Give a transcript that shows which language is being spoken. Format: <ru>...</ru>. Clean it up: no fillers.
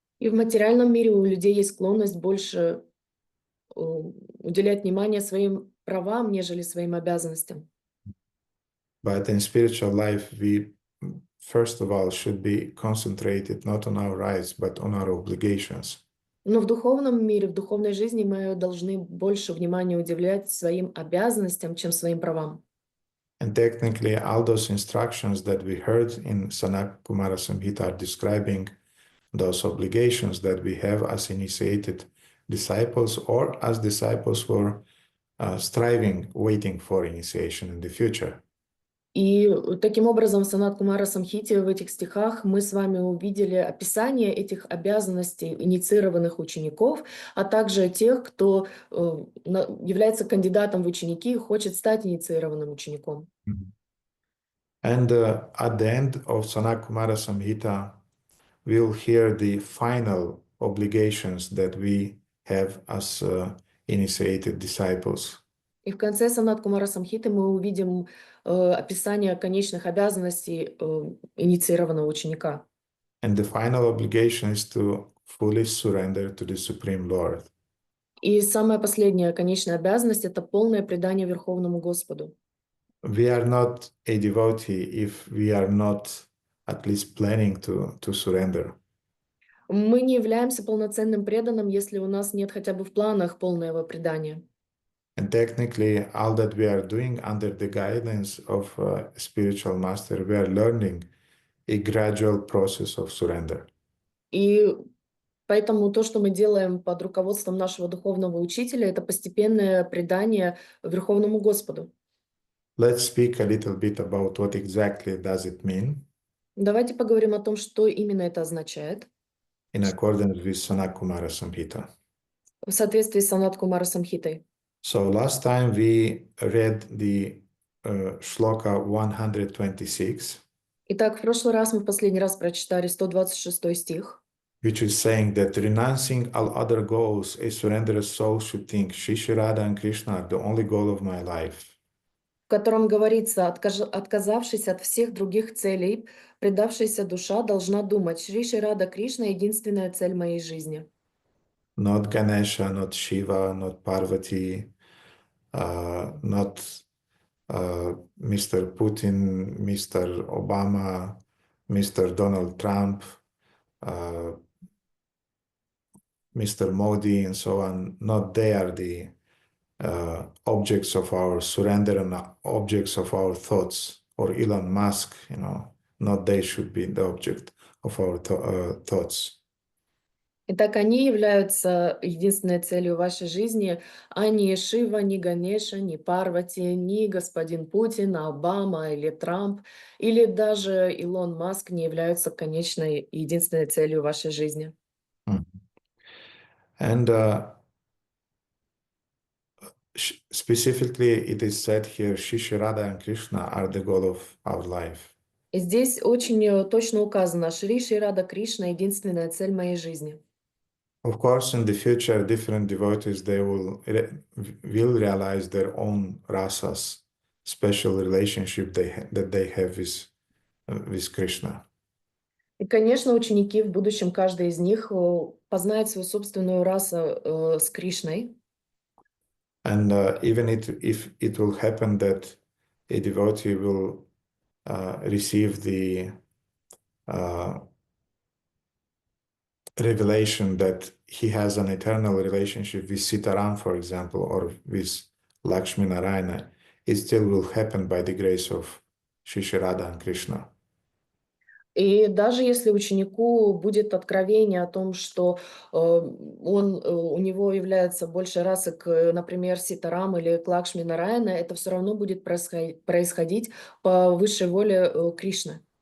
<ru>И в материальном мире у людей есть склонность больше уделять внимание своим правам, нежели своим обязанностям.</ru> <en>But in spiritual life, we first of all should be concentrated not on our rights, but on our obligations.</en> <ru>Но в духовном мире, в духовной жизни мы должны больше внимания уделять своим обязанностям, чем своим правам.</ru> <en>And technically, all those instructions that we heard in Sanat Kumara Samhita are describing those obligations that we have as initiated disciples or as disciples who are striving, waiting for initiation in the future.</en> <ru>И таким образом в Санат Кумара Самхите в этих стихах мы с вами увидели описание этих обязанностей инициированных учеников, а также тех, кто является кандидатом в ученики и хочет стать инициированным учеником.</ru> <en>And at the end of Sanat Kumara Samhita, we'll hear the final obligations that we have as initiated disciples.</en> <ru>И в конце Санат Кумара Самхиты мы увидим описание конечных обязанностей инициированного ученика.</ru> <en>And the final obligation is to fully surrender to the Supreme Lord.</en> <ru>И самая последняя конечная обязанность — это полное предание Верховному Господу.</ru> <en>We are not a devotee if we are not at least planning to surrender.</en> <ru>Мы не являемся полноценным преданным, если у нас нет хотя бы в планах полного предания.</ru> <en>And technically, all that we are doing under the guidance of a spiritual master, we are learning a gradual process of surrender.</en> <ru>И поэтому то, что мы делаем под руководством нашего духовного учителя, это постепенное предание Верховному Господу.</ru> <en>Let's speak a little bit about what exactly does it mean</en> <ru>Давайте поговорим о том, что именно это означает</ru> <en>in accordance with Sanat Kumara Samhita.</en> <ru>в соответствии с Санат Кумара Самхитой.</ru> <en>So last time we read the shloka 126.</en> <ru>Итак, в прошлый раз мы в последний раз прочитали 126 стих,</ru> <en>which is saying that renouncing all other goals, a surrendered soul should think, Shri Radha and Krishna are the only goal of my life.</en> <ru>в котором говорится: отказавшись от всех других целей, предавшаяся душа должна думать: Шри Рада Кришна — единственная цель моей жизни.</ru> <en>Not Ganesha, not Shiva, not Parvati, not Mr. Putin, Mr. Obama, Mr. Donald Trump, Mr. Modi, and so on. Not they are the objects of our surrender and objects of our thoughts, or Elon Musk, not they should be the object of our thoughts.</en> <ru>Итак, они являются единственной целью вашей жизни, а не Шива, ни Ганеша, ни Парвати, ни господин Путин, Обама или Трамп, или даже Илон Маск не являются конечной и единственной целью вашей жизни.</ru> <en>And specifically, it is said here, Shri Radha and Krishna are the goal of our life.</en> <ru>И здесь очень точно указано, Шри Рада Кришна — единственная цель моей жизни.</ru> <en>Of course, in the future, different devotees, they will realize their own rasas, special relationship that they have with Krishna.</en> <ru>И, конечно, ученики в будущем, каждый из них познает свою собственную расу с Кришной.</ru> <en>And even if it will happen that a devotee will receive the revelation that he has an eternal relationship with Sitaram, for example, or with Lakshmi Narayana, it still will happen by the grace of Shri Radha and Krishna.</en> <ru>И даже если ученику будет откровение о том, что у него является больше расы к, например, Ситарам или к Лакшми Нараяна, это все равно будет происходить по высшей воле Кришны.</ru>